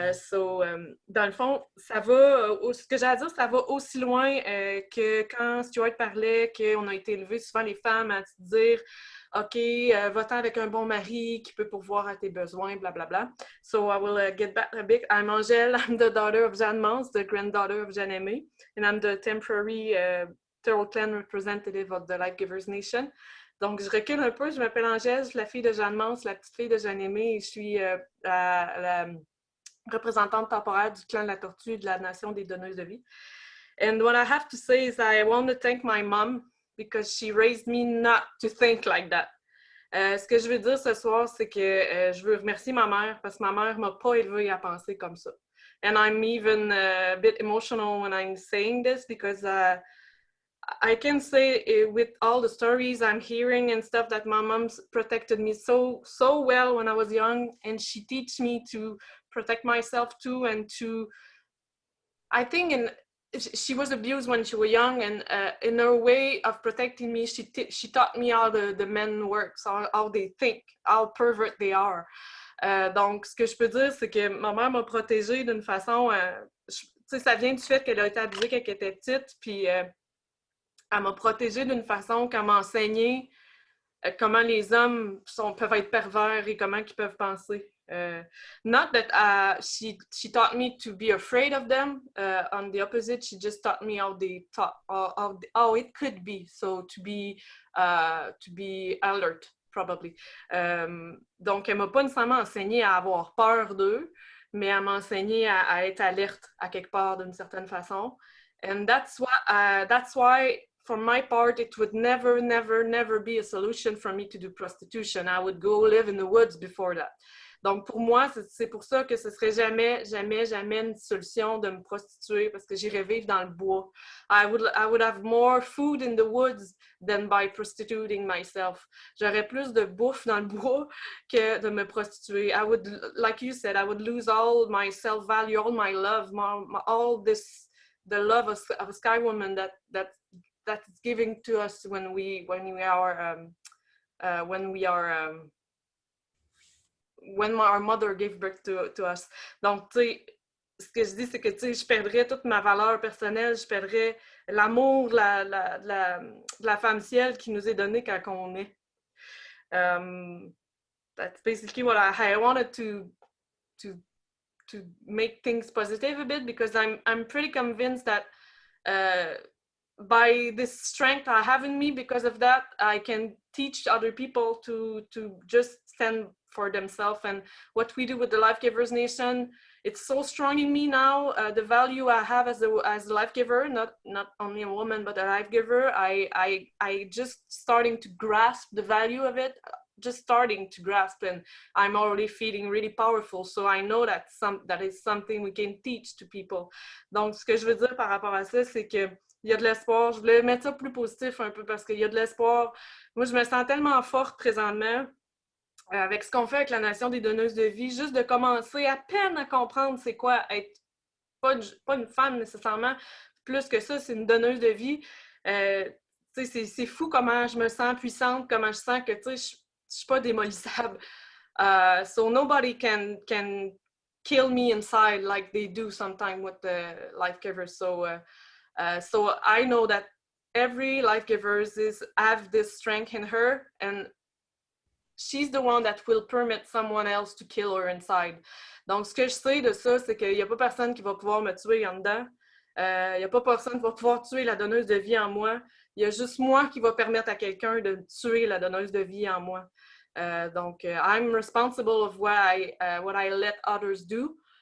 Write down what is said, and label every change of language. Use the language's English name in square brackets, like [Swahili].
[French] Dans le fond, ça va, ce que j'ai à dire, ça va aussi loin que quand Stuart parlait qu'on a été élevés souvent les femmes à se dire OK, va-t'en avec un bon mari qui peut pourvoir à tes besoins, blah, blah, blah. [English] So I will get back a bit. I'm Angèle, I'm the daughter of Jeanne Mance, the granddaughter of Jeanne Aimé, and I'm the temporary Third Clan representative of the Life Givers Nation. [French] Donc, je recule un peu, je m'appelle Angèle, je suis la fille de Jeanne Mance, la petite fille de Jeanne Aimé, et je suis la représentante temporaire du clan de la Tortue de la Nation des Donneuses de Vie. [English] And what I have to say is I want to thank my mom because she raised me not to think like that. [French] Ce que je veux dire ce soir, c'est que je veux remercier ma mère parce que ma mère ne m'a pas élevée à penser comme ça. [English] And I'm even a bit emotional when I'm saying this because I can say with all the stories I'm hearing and stuff that my mom's protected me so well when I was young, and she teach me to protect myself too, and to, I think she was abused when she was young, and in her way of protecting me, she taught me how the men work, how they think, how pervert they are. [French] Donc, ce que je peux dire, c'est que ma mère m'a protégée d'une façon, tu sais, ça vient du fait qu'elle a été abusée quand elle était petite, puis elle m'a protégée d'une façon qu'elle m'a enseigné comment les hommes peuvent être pervers et comment ils peuvent penser. [English] Not that she taught me to be afraid of them. On the opposite, she just taught me how they thought, how it could be. So to be alert, probably. [French] Donc, elle m'a pas nécessairement enseigné à avoir peur d'eux, mais elle m'a enseigné à être alerte à quelque part d'une certaine façon. [English] And that's why for my part, it would never, never, never be a solution for me to do prostitution. I would go live in the woods before that. [French] Donc, pour moi, c'est pour ça que ce serait jamais, jamais, jamais une solution de me prostituer parce que j'irais vivre dans le bois. [English] I would have more food in the woods than by prostituting myself. [French] J'aurais plus de bouffe dans le bois que de me prostituer. [English] I would, like you said, I would lose all my self-value, all my love, all this, the love of a sky woman that's giving to us when our mother gave birth to us. [French] Donc, tu sais, ce que je dis, c'est que, tu sais, je perdrais toute ma valeur personnelle, je perdrais l'amour, la femme ciel qui nous est donnée quand on est. [English] That's basically what I wanted to make things positive a bit, because I'm pretty convinced that by this strength I have in me, because of that, I can teach other people to just stand for themselves. And what we do with the Life Givers Nation, it's so strong in me now. The value I have as a life giver, not only a woman, but a life giver, I just starting to grasp the value of it, just starting to grasp, and I'm already feeling really powerful. So I know that is something we can teach to people. [French] Donc, ce que je veux dire par rapport à ça, c'est que il y a de l'espoir. Je voulais mettre ça plus positif un peu parce qu'il y a de l'espoir. Moi, je me sens tellement forte présentement avec ce qu'on fait avec la Nation des donneuses de vie, juste de commencer à peine à comprendre c'est quoi être pas une femme nécessairement. Plus que ça, c'est une donneuse de vie. C'est fou comment je me sens puissante, comment je sens que je suis pas démolissable. [English] So nobody can kill me inside like they do sometimes with the life givers. So I know that every life giver have this strength in her, and she's the one that will permit someone else to kill her inside. [French] Donc, ce que je sais de ça, c'est qu'il n'y a pas personne qui va pouvoir me tuer en dedans. Il n'y a pas personne qui va pouvoir tuer la donneuse de vie en moi. Il y a juste moi qui va permettre à quelqu'un de tuer la donneuse de vie en moi. [English] Donc, I'm responsible of what I let others do.